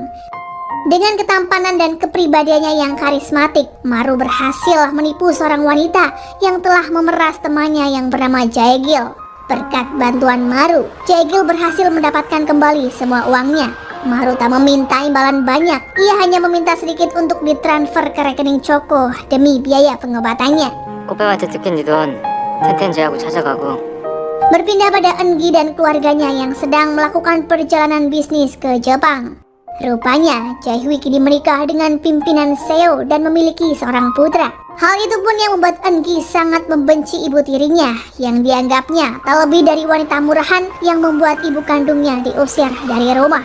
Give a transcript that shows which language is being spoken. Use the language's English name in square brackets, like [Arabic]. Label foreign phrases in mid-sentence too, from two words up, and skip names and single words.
[Indonesian] Dengan ketampanan dan kepribadiannya yang karismatik, Maru berhasil menipu seorang wanita yang telah memeras temannya yang bernama Jae-gil. Berkat bantuan Maru, Jae-gil berhasil mendapatkan kembali semua uangnya. Maru tak meminta imbalan banyak, ia hanya meminta sedikit untuk ditransfer ke rekening Choco demi biaya pengobatannya. [Korean] 꽃뱀한테 뜯긴 돈 텐텐제하고 찾아가고. [Indonesian] Berpindah pada Eungi dan keluarganya yang sedang melakukan perjalanan bisnis ke Jepang. Rupanya, Jae-hui kini menikah dengan pimpinan Seo dan memiliki seorang putra. Hal itu pun yang membuat Eungi sangat membenci ibu tirinya yang dianggapnya tak lebih dari wanita murahan yang membuat ibu kandungnya diusir dari rumah.